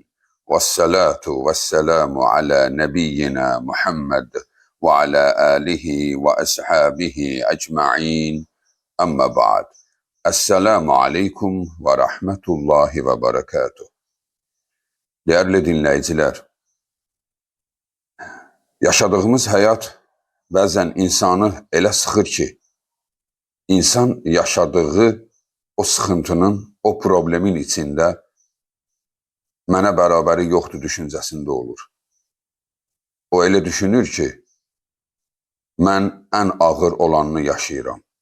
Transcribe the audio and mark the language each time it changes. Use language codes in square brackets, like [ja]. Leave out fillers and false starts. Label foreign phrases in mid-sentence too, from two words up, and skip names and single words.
[ar] والصلاة والسلام على نبينا محمد وعلى آله وأصحابه أجمعين. أما بعد. السلام عليكم ورحمة الله وبركاته. [tr] Değerli dinleyiciler, [az] yaşadığımız hayat bəzən insanı elə sıxır ki, insan yaşadığı o sıxıntının, o problemin içində mənə bərabəri yoxdur düşüncəsində olur. O elə düşünür ki, mən ən ağır olanını yaşayıram.